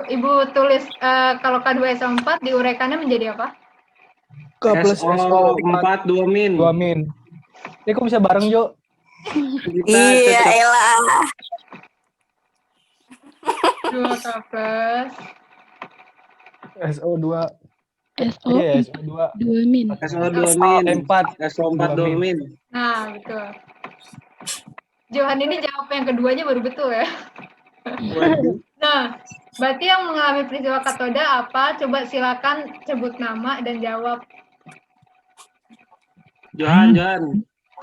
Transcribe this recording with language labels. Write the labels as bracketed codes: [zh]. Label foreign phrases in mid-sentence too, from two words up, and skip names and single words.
[id] Ibu tulis kalau K2SO4 diuraikannya menjadi apa? K plus SO4 2 min. 2 min. Ini kok bisa bareng, Jo? Iya, elah. 2K plus SO2. SO Iya, SO2. 2 min. SO2 min. 4. SO4 2 min. Nah, betul. Johan ini jawab yang keduanya baru betul ya. Nah, berarti yang mengalami peristiwa katoda apa? Coba silakan sebut nama dan jawab. Johan. K.